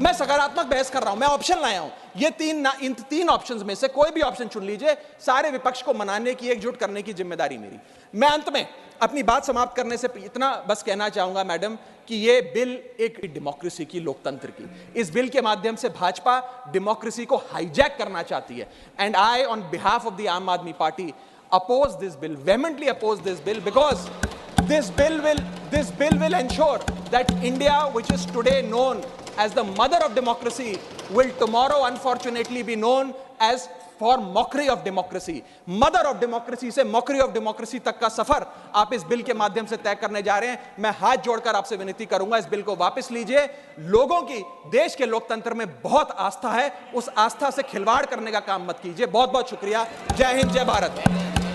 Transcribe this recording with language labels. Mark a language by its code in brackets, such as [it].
[hi] मैं सकारात्मक बहस कर रहा हूं, मैं ऑप्शन लाया हूं। ये इन 3 ऑप्शंस में से कोई भी ऑप्शन चुन लीजिए, सारे विपक्ष को मनाने की, एकजुट करने की जिम्मेदारी मेरी। मैं अंत में अपनी बात समाप्त करने से इतना बस कहना चाहूंगा मैडम, कि ये बिल एक डेमोक्रेसी की, लोकतंत्र की, इस बिल के माध्यम से भाजपा डेमोक्रेसी को हाईजैक करना चाहती है। [en] And I on behalf of the Aam Aadmi Party oppose this bill, vehemently oppose this bill, because this bill will ensure that India, which is today known as the mother of democracy, will tomorrow unfortunately be known as for mockery of democracy. Mother of democracy [hi] से [en] mockery of democracy [hi] तक का सफर आप इस bill के माध्यम से तय करने जा रहे हैं। मैं हाथ जोड़कर आपसे विनती करूंगा, इस बिल को वापस लीजिए। लोगों की देश के लोकतंत्र में बहुत आस्था है, उस आस्था से खिलवाड़ करने का काम मत कीजिए। बहुत बहुत शुक्रिया। जय हिंद, जय भारत।